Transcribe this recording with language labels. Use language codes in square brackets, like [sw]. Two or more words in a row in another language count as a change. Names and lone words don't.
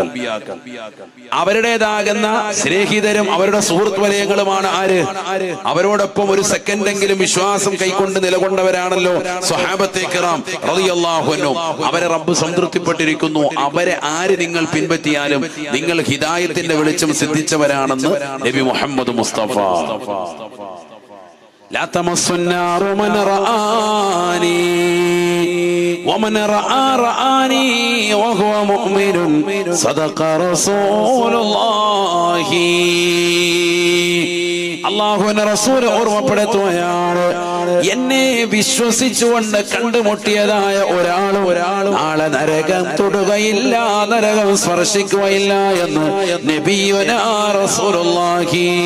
[ml] അവരുടേതാകുന്ന സ്നേഹിതരും അവരുടെ സുഹൃത്ത് വലയങ്ങളുമാണ് ആര്? അവരോടൊപ്പം ഒരു സെക്കൻഡെങ്കിലും വിശ്വാസം കൈക്കൊണ്ട് നിലകൊണ്ടവരാണല്ലോ [ar] الصحابة الكرام رضي الله عنهم. [ml] അവരെ റബ്ബ് സംതൃപ്തിപ്പെട്ടിരിക്കുന്നു. അവരെ ആര് നിങ്ങൾ പിൻപറ്റിയാലും നിങ്ങൾ ഹിദായത്തിന്റെ വെളിച്ചം സിദ്ധിച്ചവരാണെന്ന് നബി മുഹമ്മദ് മുസ്തഫ. [ar] لا تمس النار من رآني ومن رآني وهو مؤمن صدق رسول الله. [ml] അല്ലാഹുവിന്റെ റസൂൽ ഓർമ്മപ്പെടുത്തുകയാണ്, എന്നെ വിശ്വസിച്ചുകൊണ്ട് കണ്ടുമുട്ടിയതായ ഒരാളും നാളെ നരകം തൊടുകയില്ല, നരകം സ്പർശിക്കുകയില്ല എന്ന് [ar] نبينا رسول الله.